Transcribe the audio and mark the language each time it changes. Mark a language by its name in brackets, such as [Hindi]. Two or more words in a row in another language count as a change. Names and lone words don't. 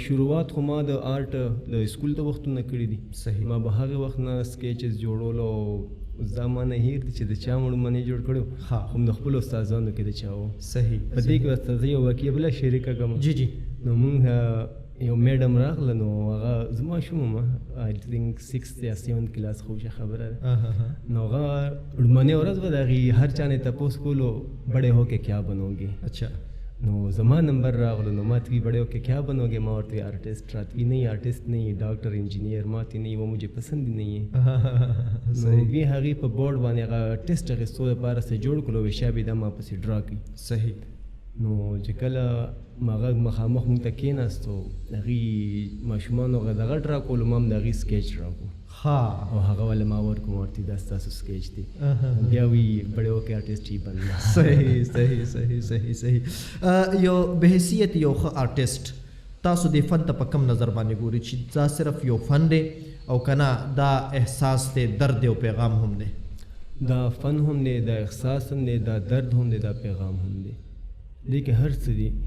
[Pashto] شروعات خو ما د آرټ د سکول د وختونه کړي دي. صحیح. ما به هغې وخت نه سکیچز جوړولو او دا ما نه هیر دي چې د چا مړ منې جوړ کړو، خو د خپلو استادانو کې د چا و. صحیح. په دې کې ورته زه یو واقعه بله شریکه کړم. جی جی. نو مونږ یو میډم راغله، نو هغه زما ماشوم وم، [English] I think [Pashto] 6th یا 7th کلاس خو شه خبره ده. نو هغه لومړنۍ ورځ به د هغې هر چا نه تپوس کولو [Urdu] بڑے ہو کے کیا بنوگے. [Pashto] اچھا. نو زما نمبر راغلو، نو ما ته وی [Urdu] بڑے ہو کے کیا بنوگے، [Pashto] ما ورته آرٹسٹ راته وی [Urdu] نہیں آرٹسٹ نہیں، ڈاکٹر انجینئر، [Pashto] ما ته [Urdu] نہیں، وہ مجھے پسند نہیں ہے. [Pashto] نو وی هغې په بورډ باندې هغه ټیسټ اخیستو دپاره څه جوړ کړو، وی شابې دا ما پسې ډرا کړي. صحیح. نو چې کله هغه مخامخ مونږ ته کېناستو، هغې ماشومانو هغه دغه ډرا کولو، ما هم د هغې سکیچ ډرا کړو. او هغه ولې ما ورکړو، ما ورته دا ستاسو سکیچ دی. بیا وی [Urdu] بڑے ہو کے آرټسټ یې بننا. [Pashto] صحیح صحیح صحیح صحیح صحیح. یو بحیثیت یو ښه آرټسټ تاسو دې فن ته په کم نظر باندې ګورئ چې دا صرف یو فن دی او که نه دا احساس دی، درد دی او پیغام هم دی؟ دا فن هم دی، دا احساس هم دی، دا درد هم دی، دا پیغام هم دی. دې کې هر څه دي.